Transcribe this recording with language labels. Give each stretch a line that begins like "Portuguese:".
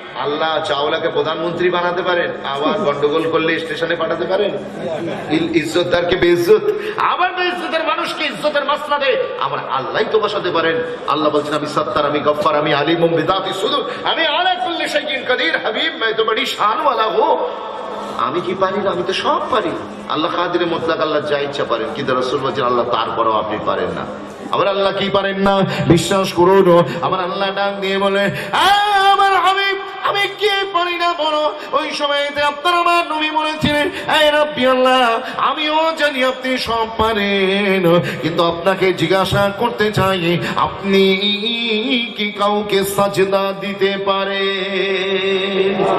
Bangla: আল্লাহ চাওলাকে প্রধানমন্ত্রী বানাতে পারেন, আবার গন্ডগোল করলে স্টেশনে পাঠাতে পারেন। ইজ্জতদারকে বেইজ্জত, আবার বেইজ্জতের মানুষকে ইজ্জতের মাসনাদে আমার আল্লাহই তো বসাতে পারেন। আল্লাহ বলছেন আমি সত্তার, আমি গফফার, আমি আলিমুম বিযাতি সুদূর, আমি
Arabic: আলা কুল্লি শাইইন কাদির।
Hindi: হাবিব मैं तो बड़ी शान वाला हूं।
Bangla: আমি কি পারি না? আমি তো সব পারি। আল্লাহ কাদিরে মুতলাক, আল্লাহ যা ইচ্ছা পারেন, কিন্তু রাসূল বলেন আল্লাহ তারপরেও আপনি পারেন না। আমার আল্লাহ কি পারেন না? বিশ্বাস করুন। আমার আল্লাহ ডাক দিয়ে বলে আমার হাবিব আমি কি পারি না বলো। ওই সময়তে আপনার আমার নবী বলেছিলেন এই রাব্বি আল্লাহ আমিও জানি আপনি সব পারেন, কিন্তু আপনাকে জিজ্ঞাসা করতে চাই আপনি কি কাউকে সাজদা দিতে পারেন?